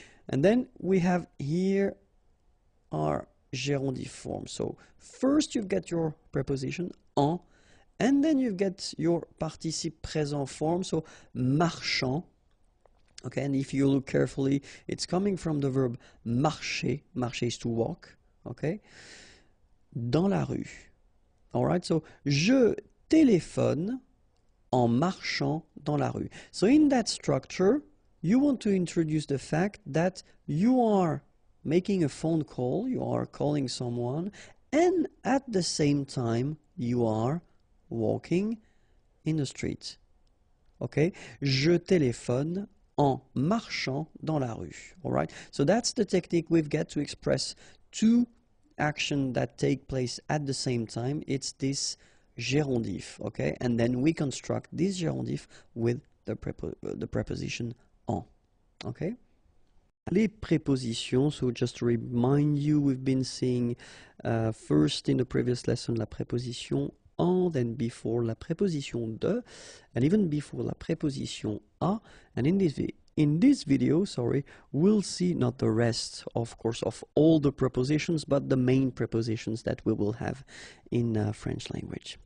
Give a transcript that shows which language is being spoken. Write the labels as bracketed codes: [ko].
[en] And then we have here our gerundive form. So first you get your preposition en, and then you get your participe présent form, so marchant. Okay, and if you look carefully, it's coming from the verb marcher. Marcher is to walk. Okay, [fr] dans la rue. All right, so je téléphone en marchant dans la rue. [en] So in that structure, you want to introduce the fact that you are making a phone call, you are calling someone, and at the same time, you are walking in the street. Okay? [fr] Je téléphone en marchant dans la rue. [en] All right? So that's the technique we've got to express two actions that take place at the same time. It's this gerundive. Okay? And then we construct this gerundive with the preposition en. Okay? Les prépositions, so just to remind you, we've been seeing first in the previous lesson [fr] la préposition en, [en] then before [fr] la préposition de, [en] and even before [fr] la préposition a, [en] and in this video, we'll see not the rest, of course, of all the prepositions, but the main prepositions that we will have in French language.